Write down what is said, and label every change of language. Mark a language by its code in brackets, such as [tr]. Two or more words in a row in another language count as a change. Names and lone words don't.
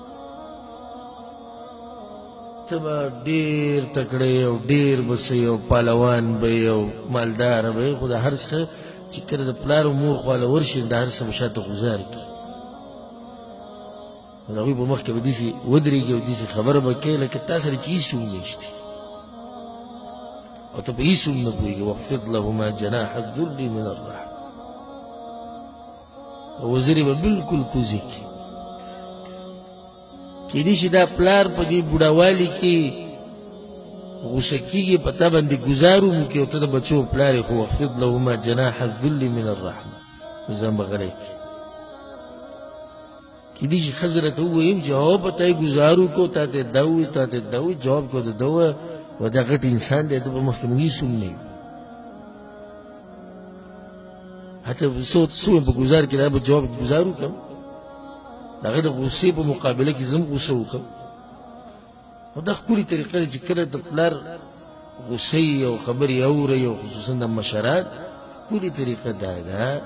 [ps] ته به ډېر تکړه او ډېر به څه او پهلوان به یې او مالداره به یې، خو د هر څه چې کله د پلار او مور خواله ورشي، د هر څه به شاته غوزار کړي. د هغوی په مخ کې به داسې ودرېږي او داسې خبره به کوي لکه تا سره چې هېڅ هم نشته او ته په هېڅ هم نه پوهېږې. [ar] واخفض لهما جناح الذل من الرحمة. [ps] او وزرې به بلکل کوزې کړي. کېدای شي دا پلار په دې بوډاوالي کې غوسه کیږي په تا باندې ګزارو مو کې او ته د بچو پلار خو [ar] واخفض لهما جناح الذل من الرحمه [ps] ځان بغلی کیدی چې ښځه راته ووایم جواب ته یې ګزارو کو تا ته دا ووایي تا ته دا ووایي جواب کو د ده ووایه و دا غټ انسان دی ده په مخکې موږ هېڅ هم نه یو حتی څه وایم په ګزار کې دا به جواب ګزار وکړم د هغه د غوسې په مقابله کې زه هم غوسه وکړم او دا ښکلې طریقه ده چې کله د پلار غوسې او خبرې اورئ او خصوصا د مشران ښکلې طریقه دا ده